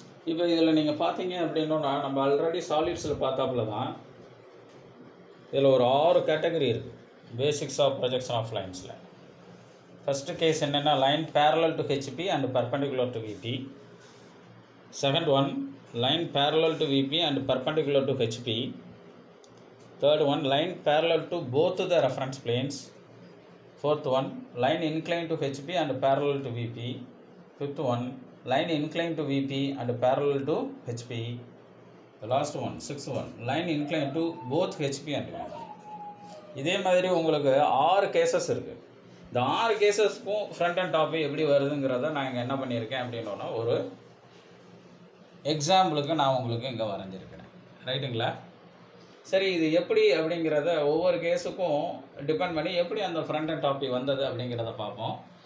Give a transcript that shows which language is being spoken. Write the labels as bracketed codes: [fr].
[ta] இப்போ இதில் நீங்கள் பார்த்தீங்க அப்படின்னா நம்ம ஆல்ரெடி சாலிட்ஸில் பார்த்தாப்புல தான் இதில் ஒரு 6 கேட்டகரி இருக்குது basics of projection of லைன்ஸில். [en] first case [ta] என்னென்னா [en] Line parallel to HP and perpendicular to VP. Second one line parallel to VP and perpendicular to HP. Third one, line parallel to both the reference planes. Fourth one, line inclined to HP and parallel to VP. Fifth one, line inclined to VP and parallel to HP. The last one, sixth one, line inclined to both HP and VP. [ta] இதே மாதிரி உங்களுக்கு 6 cases இருக்குது. இந்த 6 கேசஸ்க்கும் front and top எப்படி வருதுங்கிறத நான் இங்கே என்ன பண்ணியிருக்கேன் அப்படின்னா ஒரு எக்ஸாம்பிளுக்கு நான் உங்களுக்கு இங்கே வரைஞ்சிருக்கிறேன். ரைட்டுங்களா? சரி, இது எப்படி அப்படிங்கிறத ஒவ்வொரு கேஸுக்கும் டிபெண்ட் பண்ணி எப்படி அந்த ஃப்ரண்ட் அண்ட் டாப்பி வந்தது அப்படிங்கிறத பார்ப்போம்.